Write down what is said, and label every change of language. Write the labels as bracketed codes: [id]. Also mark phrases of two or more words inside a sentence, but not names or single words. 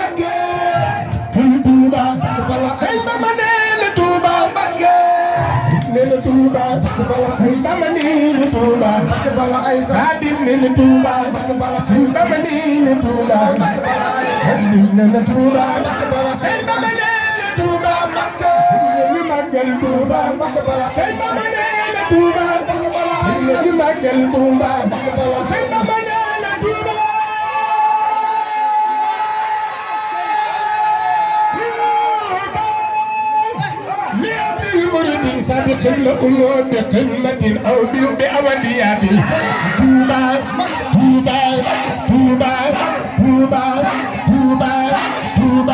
[wo] Serigne Bamba nee Touba nee Touba Serigne Bamba nee Touba Xaadim nee Touba Serigne Bamba nee Touba Xaadim nee Touba Serigne Bamba nee Touba ñu màggal Touba Serigne Bamba nee Touba ñu màggal Touba Serigne Bamba nee Touba [ar] صادق الأمور بقمة أو بأوديات توبا توبا توبا توبا توبا توبا